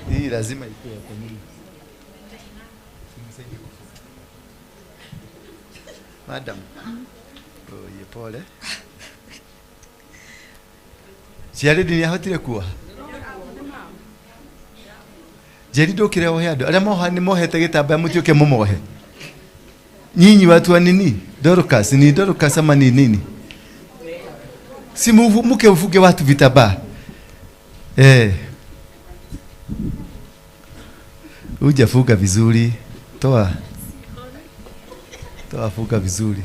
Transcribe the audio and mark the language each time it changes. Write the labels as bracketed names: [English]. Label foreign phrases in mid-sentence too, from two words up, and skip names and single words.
[Swahili] lazima ikuwe kwa nini? Madam. Oh, pole. [Kikuyu] Ciarĩ nĩ ahotire kuoha. Jerry ndũkĩre ohe andũ. Arĩa moha nĩ mohete gĩtambaya mũtuĩke mũmohe. [Swahili] Nyinyi watu wa nini? Dorcas, ni Dorcas ama ni nini? Si mke ufuge watu vitambaa. Hujafuga vizuri. Toa fuga vizuri.